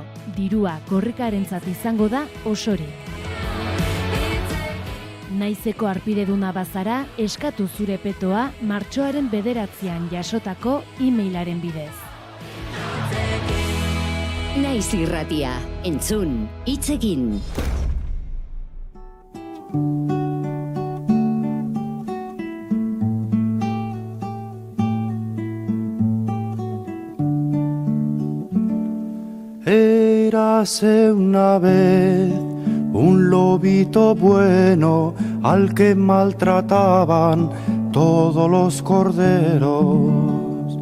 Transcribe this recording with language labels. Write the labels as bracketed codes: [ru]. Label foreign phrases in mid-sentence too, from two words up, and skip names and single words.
[eu] Dirua korrikarentzat izango da osorik. Naizeko arpideduna bazara, eskatu zure petoa martxoaren 9 jasotako e-mailaren bidez. Naiz irratia, entzun, hitz egin. [es] Érase una vez un lobito bueno al que maltrataban todos los corderos.